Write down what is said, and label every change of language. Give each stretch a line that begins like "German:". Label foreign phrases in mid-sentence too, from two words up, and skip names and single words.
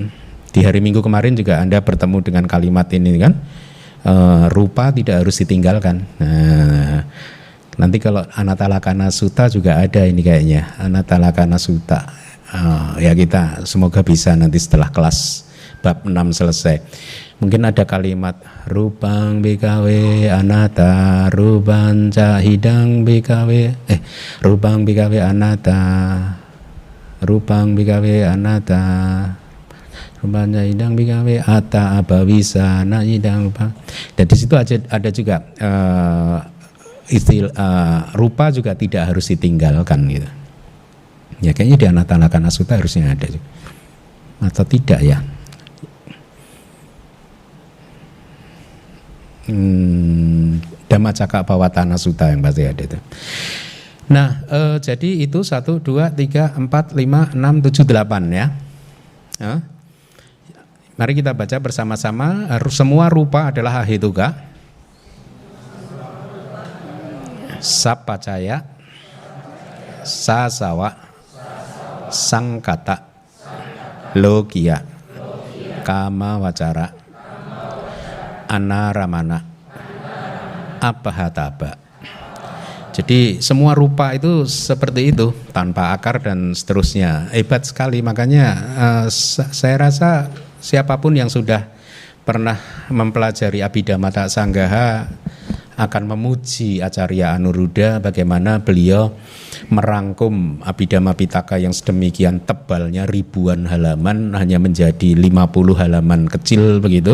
Indonesian: Di hari Minggu kemarin juga Anda bertemu dengan kalimat ini kan, rupa tidak harus ditinggalkan. Nah, nanti kalau Anatalakana Sutta juga ada ini kayaknya, Anatalakana Sutta. Ya kita semoga bisa nanti setelah kelas bab 6 selesai. Mungkin ada kalimat
Pali: rupang bikawe anata, rupang cahidang bikawe, rupang bikawe anata, rupang bikawe anata, rupang cahidang bikawe ata abawisa naidang rupa.
Indonesian: Dan di situ ada juga istilah rupa juga tidak harus ditinggalkan gitu. Ya kayaknya di Anatalakana Sutta harusnya ada juga. Atau tidak ya? Dhammacakkappawatthana Sutta yang pasti ada itu. Nah, jadi itu 1, 2, 3, 4, 5, 6, 7, 8 ya. Mari kita baca bersama-sama. Semua rupa adalah
Pali: ahituka, sappacaya, sasawa, sangkata, logia, kama wacara, anaramana, apahataba.
Indonesian: Jadi semua rupa itu seperti itu, tanpa akar dan seterusnya. Hebat sekali, makanya saya rasa siapapun yang sudah pernah mempelajari Abhidhamma Sanggaha akan memuji Acarya Anuruddha bagaimana beliau merangkum Abhidhamma Pitaka yang sedemikian tebalnya ribuan halaman hanya menjadi 50 halaman kecil begitu.